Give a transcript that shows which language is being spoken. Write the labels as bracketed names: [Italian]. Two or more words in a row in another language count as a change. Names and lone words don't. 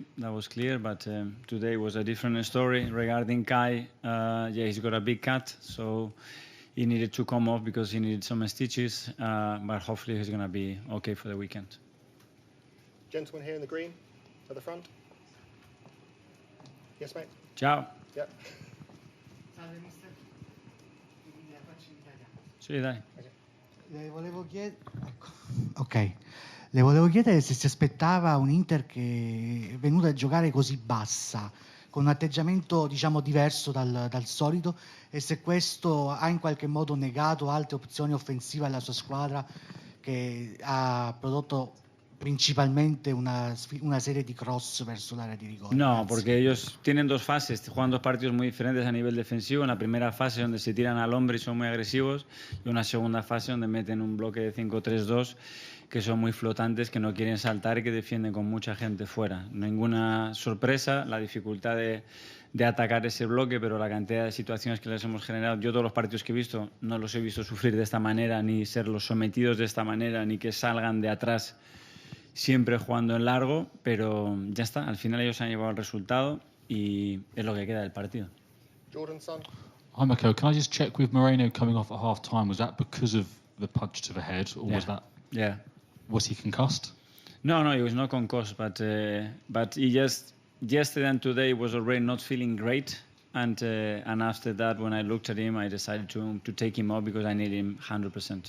[English] That was clear, but today was a different story regarding Kai. He's got a big cut, so he needed to come off because he needed some stitches, but hopefully he's going to be okay for the weekend. Gentleman here in the green, at the front. Yes, mate. Ciao. Yep. [Italian] Salve mister, la faccio in italiano. Sì, dai. Le volevo chiedere, ok, le volevo chiedere se si aspettava un Inter che è venuta a giocare così bassa, con un atteggiamento diciamo diverso dal solito, e se questo ha in qualche modo negato altre opzioni offensive alla sua squadra, che ha prodotto principalmente una serie di cross verso l'area di rigore. [Spanish] No, porque ellos tienen 2 fases, juegan 2 partidos muy diferentes a nivel defensivo. En la primera fase donde se tiran al hombre y son muy agresivos, y una segunda fase donde meten un bloque de 5-3-2 que son muy flotantes, que no quieren saltar y que defienden con mucha gente fuera. Ninguna sorpresa, la dificultad de atacar ese bloque, pero la cantidad de situaciones que les hemos generado, yo todos los partidos que he visto no los he visto sufrir de esta manera, ni ser los sometidos de esta manera, ni que salgan de atrás siempre jugando en largo, pero ya está, al final ellos han llevado el resultado y es lo que queda del partido. [English] Jordan, son. Hi, Mikel. Can I just check with Moreno coming off at half time? Was that because of the punch to the head, or was that? Yeah. Was he concussed? No, he was not concussed, but he just yesterday and today was already not feeling great, and after that, when I looked at him, I decided to take him off because I need him 100%.